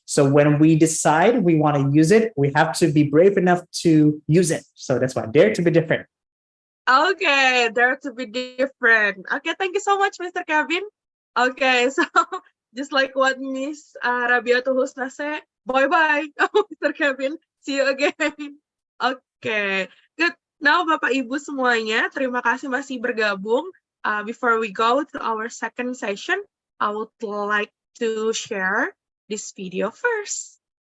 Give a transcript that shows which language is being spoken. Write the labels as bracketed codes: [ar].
[en] So when we decide we want to use it, we have to be brave enough to use it. So that's why dare to be different. Okay, dare to be different. Okay, thank you so much, Mr. Kevin. Okay, so just like what Miss Rabiatul Husna said, bye-bye, Mr. Kevin. See you again. Okay, good. Now, [id] Bapak Ibu semuanya, terima kasih masih bergabung. [en] Before we go to our second session, I would like to share this video first.